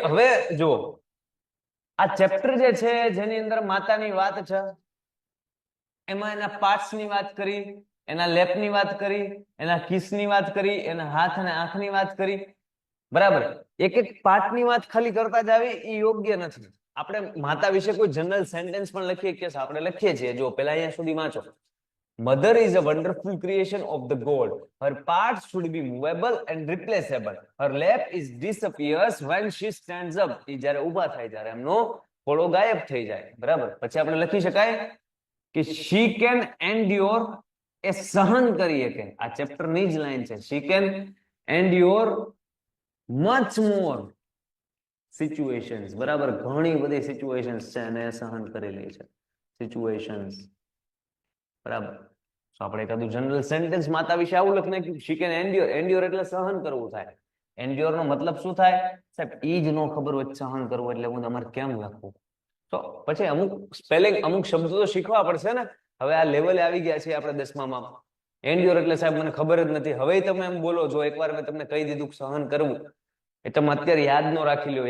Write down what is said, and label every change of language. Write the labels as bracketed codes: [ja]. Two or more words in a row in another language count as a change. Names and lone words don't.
[gu] હવે જુઓ, આ ચેપ્ટર જે છે જેની અંદર માતાની વાત છે, એમાં એના પાર્ટ્સ ની વાત કરી, એના લેપની વાત કરી, એના કિસની વાત કરી, એના હાથ અને આંખની વાત કરી, બરાબર. એક એક પાર્ટની વાત ખાલી કરતા જ આવી એ યોગ્ય નથી. આપણે માતા વિશે કોઈ [en] general sentence [gu] પણ લખીએ કે આપણે લખીએ છીએ. જો પેલા અહીંયા સુધી વાંચો. [en] Mother is a wonderful creation of the God. Her parts should be movable and replaceable. Her lap is disappears when she stands up. [gu] એ જ્યારે ઊભા થાય ત્યારે એમનો ખોળો ગાયબ થઈ જાય. બરાબર. પછી આપણે લખી શકાય કે [en] she can endure, [gu] એ સહન કરી શકે. આ ચેપ્ટર ની જ લાઈન છે. [en] she can endure much more situations. [gu] બરાબર. ઘણી બધી સિચ્યુએશન્સ છે અને એ સહન કરી લે છે. સિચ્યુએશન્સ. બરાબર. તો આપણે એકાદું [en] general sentence [gu] માતા વિશે આવું લખી નાખ્યું. [en] she can endure. [gu] endure એટલે સહન કરવું થાય. endure નો મતલબ શું થાય સાહેબ? ઈ જ નો ખબર હોય સહન કરવું એટલે હું તમારે કેમ લખવું? તો પછી અમુક સ્પેલિંગ, અમુક શબ્દો તો શીખવા પડશે ને. હવે આ લેવલે આવી ગયા છે આપણે 10માં. endure એટલે સાહેબ મને ખબર જ નથી. હવે તમે એમ બોલો, જો એકવાર મેં તમને કહી દીધું સહન કરવું, એ તમે અત્યારે યાદ ન રાખી લ્યો.